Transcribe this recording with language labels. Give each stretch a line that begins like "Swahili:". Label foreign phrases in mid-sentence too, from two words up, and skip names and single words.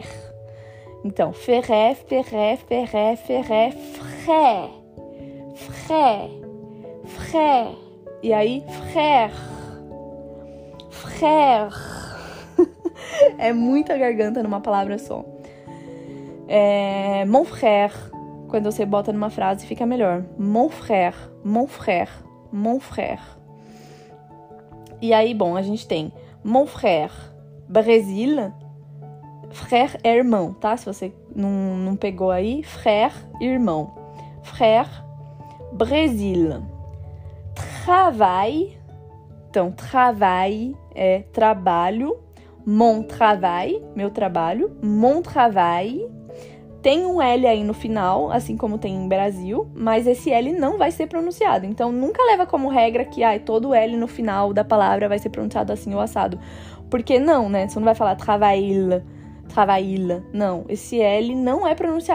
Portuguese: Então, frère. E aí, frère. É muita garganta numa palavra só.
French: Mon frère.
Portuguese: Quando você bota numa frase, fica melhor.
French: Mon frère.
Portuguese: E aí, bom, a gente tem
French: mon frère Brésil.
Portuguese: Frère é irmão, tá? Se você não pegou aí, frère, irmão.
French: Frère Brésil. Travail.
Portuguese: Então, travail é trabalho.
French: Mon travail,
Portuguese: meu trabalho.
French: Mon travail.
Portuguese: Tem um L aí no final, assim como tem em Brasil, mas esse L não vai ser pronunciado. Então, nunca leva como regra que todo L no final da palavra vai ser pronunciado assim ou assado. Porque não, né? Você não vai falar travail. Não, esse L não é pronunciado.